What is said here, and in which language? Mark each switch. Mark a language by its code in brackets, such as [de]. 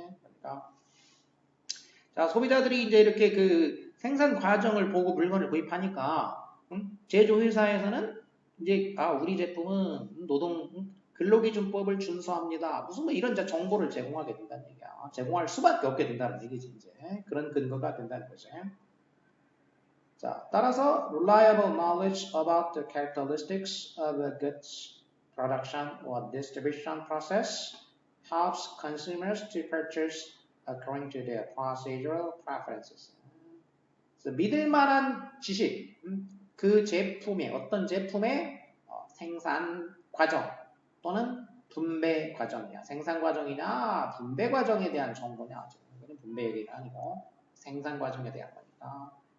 [ko] 그러니까 자, 소비자들이 이제 이렇게 그 생산 과정을 보고 물건을 구입하니까 제조회사에서는 이제 우리 제품은 노동 근로기준법을 준수합니다. 무슨 뭐 이런 정보를 제공하게 된다는 얘기야. 제공할 수밖에 없게 된다는 얘기지 이제. 그런 근거가 된다는 거지. 자, 따라서 [en] reliable knowledge about the characteristics of a goods production or distribution process helps consumers to purchase according to their procedural preferences. [ko] 믿을 만한 지식, 그 제품의 어떤 제품의 생산 과정 또는 분배 과정이야. 생산 과정이냐 분배 과정에 대한 정보냐. 이거는 분배 얘기가 아니고 생산 과정에 대한 거니까.